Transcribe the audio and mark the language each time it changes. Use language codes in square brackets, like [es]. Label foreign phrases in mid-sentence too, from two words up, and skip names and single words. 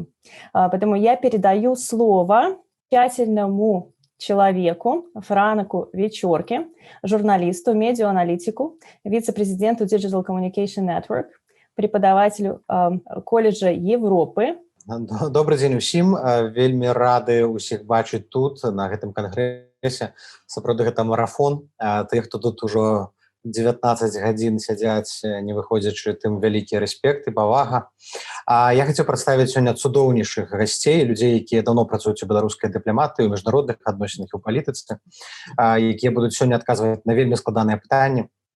[ru] Поэтому я передаю слово тщательному человеку Франку Вечорке, журналисту, медиа-аналитику, вице-президенту Digital Communication Network, преподавателю колледжа Европы. Добрый день [be] усім. Вельмі рады усіх бачыць тут, на гэтым кангрэсе. Сапраўды гэта марафон. Тых, хто тут ужо 19 гадзін сядзяць, не выходзячы, тым вялікі рэспект і павага. Я хацеў прадставіць сёння цудоўнейшых гасцей, людзей, якія даўно працуюць у беларускай дыпламатыі, у міжнародных адносінах і ў палітыцы, якія будуць сёння адказваць на вельмі складаныя пытанні.